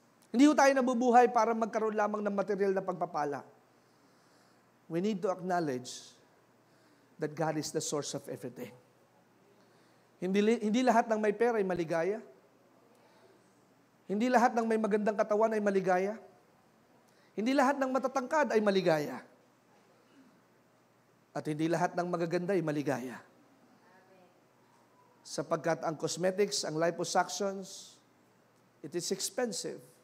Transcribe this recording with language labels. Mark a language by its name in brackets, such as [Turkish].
[Filipino] Hindi ho tayo nabubuhay para magkaroon lamang ng material na pagpapala. [English] We need to acknowledge that God is the source of everything. [Filipino] Hindi lahat ng may pera ay maligaya. Hindi lahat ng may magandang katawan ay maligaya. Hindi lahat ng matatangkad ay maligaya. At hindi lahat ng magaganda ay maligaya. Sapagkat ang cosmetics, ang liposuctions, [English] it is expensive.